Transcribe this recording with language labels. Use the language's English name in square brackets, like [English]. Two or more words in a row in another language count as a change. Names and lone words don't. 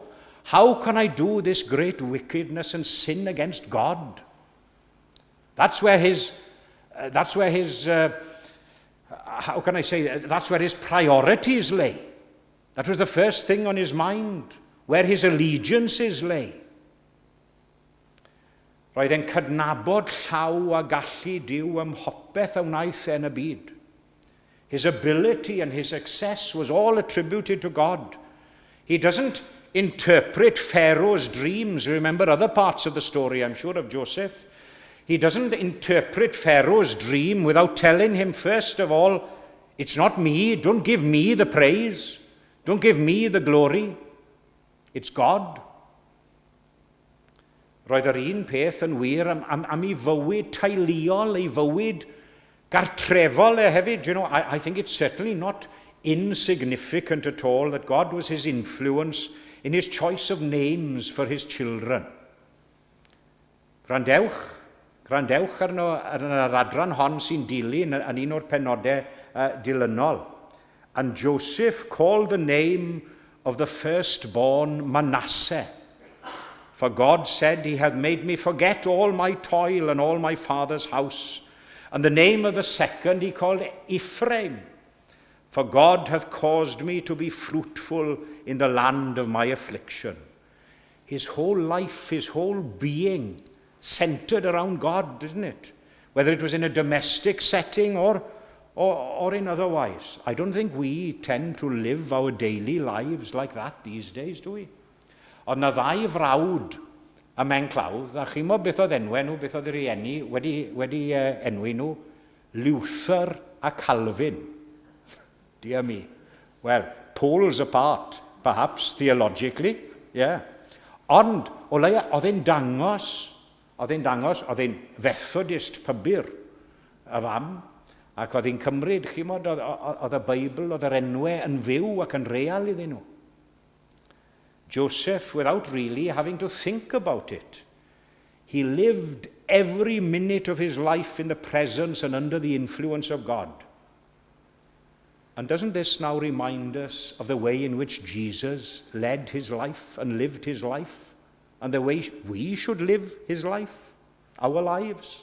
[English] How can I do this great wickedness and sin against God? That's where his how can I say, that's where his priorities lay. That was the first thing on his mind, where his allegiances lay. [Welsh] Roedd e'n cydnabod llaw a gallu Duw ym mhopeth a wnaeth yn y byd. [English] His ability and his success was all attributed to God. He doesn't interpret Pharaoh's dreams. Remember other parts of the story, I'm sure, of Joseph. He doesn't interpret Pharaoh's dream without telling him, first of all, it's not me, don't give me the praise, don't give me the glory, it's God. [Welsh] Roedd yr un peth yn wir am ei fywyd teuluol, ei fywyd gartrefol hefyd. [English] You know, I think it's certainly not insignificant at all that God was his influence in his choice of names for his children. [Welsh] Grandewch ar yr adran hon sy'n dilyn yn un o'r penodau dilynol. [English] And Joseph called the name of the firstborn Manasseh. For God said, he hath made me forget all my toil and all my father's house. And the name of the second he called Ephraim. For God hath caused me to be fruitful in the land of my affliction. His whole life, his whole being, centered around God, isn't it? Whether it was in a domestic setting or in otherwise. I don't think we tend to live our daily lives like that these days, do we? [Welsh] Ond na ddau frawd y Menclawdd, a chi mo beth oedd enwau nhw, beth oedd yr rieni wedi enwi nhw, Luther a Calvin. [English] Dear me. Well, poles apart, perhaps, theologically, yeah. [Welsh] Ond, o leia, oedd e'n dangos, oedd e'n Methodist pybyr, y fam, ac oedd e'n cymryd, chymod, oedd y Beibl, oedd yr enwau yn fyw ac yn real iddyn nhw. [English] Joseph, without really having to think about it, he lived every minute of his life in the presence and under the influence of God. And doesn't this now remind us of the way in which Jesus led his life and lived his life, and the way we should live his life, our lives?